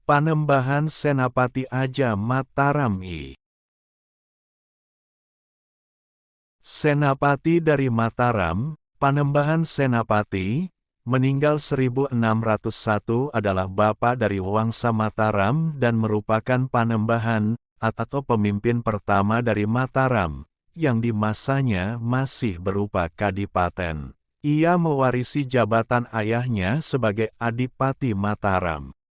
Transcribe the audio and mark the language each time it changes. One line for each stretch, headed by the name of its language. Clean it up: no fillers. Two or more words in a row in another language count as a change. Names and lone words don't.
Indonesian: Panembahan Senapati Aja Mataram I. Senapati dari Mataram, Panembahan Senapati, meninggal 1601 adalah bapa dari Wangsa Mataram dan merupakan panembahan, atau pemimpin pertama dari Mataram, yang di masanya masih berupa kadipaten. Ia mewarisi jabatan ayahnya sebagai Adipati Mataram.